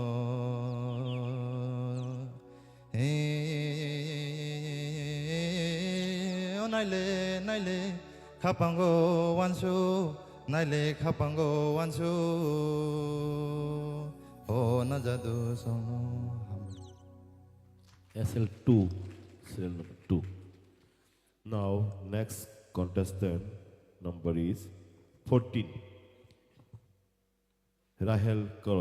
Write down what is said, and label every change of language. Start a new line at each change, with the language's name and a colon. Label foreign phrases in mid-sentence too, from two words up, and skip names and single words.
Bodo: ओ नाइले नाइले खापांगो वानसु नाइले खापांगो वानसु ओ न जादु संनो
English: SL2, serial number 2. Now, next contestant number is 14. Rahel Koloy.